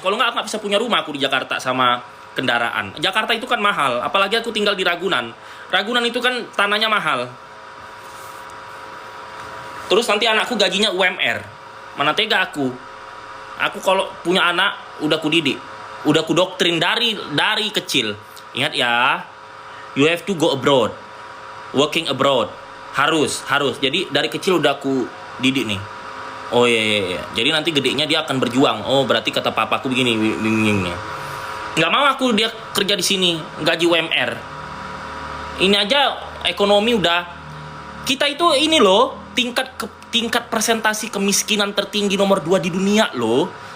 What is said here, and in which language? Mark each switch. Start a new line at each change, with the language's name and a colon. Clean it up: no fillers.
Indonesian: Kalau nggak, aku nggak bisa punya rumah aku di Jakarta sama kendaraan. Jakarta itu kan mahal, apalagi aku tinggal di Ragunan. Ragunan itu kan tanahnya mahal. Terus nanti anakku gajinya UMR. Mana tega aku. Aku kalau punya anak udah kudidik, udah kudoktrin dari kecil. Ingat ya,
English: you have to go abroad, working abroad.
Indonesian: Harus. Jadi dari kecil udah aku didik nih. Oh iya. Jadi nanti gedenya dia akan berjuang. Oh, berarti kata papaku begini. Nggak mau aku dia kerja di sini gaji UMR. Ini aja ekonomi udah, kita itu ini loh tingkat presentasi kemiskinan tertinggi nomor 2 di dunia loh.